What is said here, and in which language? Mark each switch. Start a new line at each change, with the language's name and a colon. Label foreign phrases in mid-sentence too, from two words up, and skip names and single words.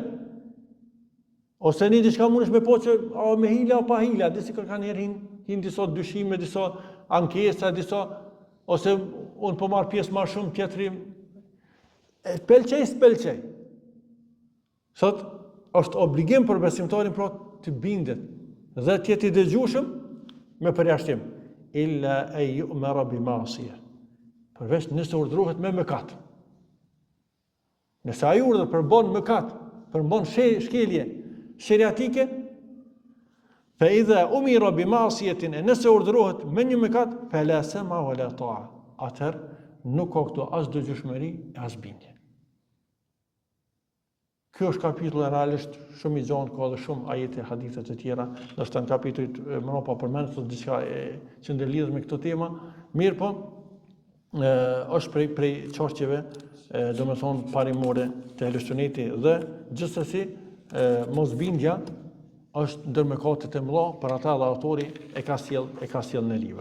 Albanian: Ose një diçka mundesh me po që me hila o pa hila, disi kërkan herë hin disa dyshime, disa ankesa, ose unë po marr pjesë më shumë, tjetri pëlqej s'pëlqej. Sot është obligim për besimtarin pra të bindet dhe të jetë i dëgjueshëm me përjashtim.
Arabic: إلا أن يؤمر بمعصية.
Albanian: Përveç nëse urdhërohet me mëkat. Nëse ai urdhër për bën mëkat, për bën shkelje sheriatike,
Arabic: فإذا أمر بمعصية,
Albanian: nëse urdhërohet me një mëkat,
Arabic: فلا سمع ولا طاعة.
Albanian: Atëherë nuk ka këtu as dëgjueshmëri, as bindje. Kjo është kapitulli realisht shumë i gjatë, ka edhe shumë ajete, hadithe të tjera, ndoshta në kapitullit më pa përmendur diçka që ndërlidhet me këtë temë. Mirë po, është prej çështjeve domethënë parimore të Ehlus-Sunneti dhe gjithsesi mosbindja është ndër mëkatet e mëdha për ata dhe autori e ka sjell në libër.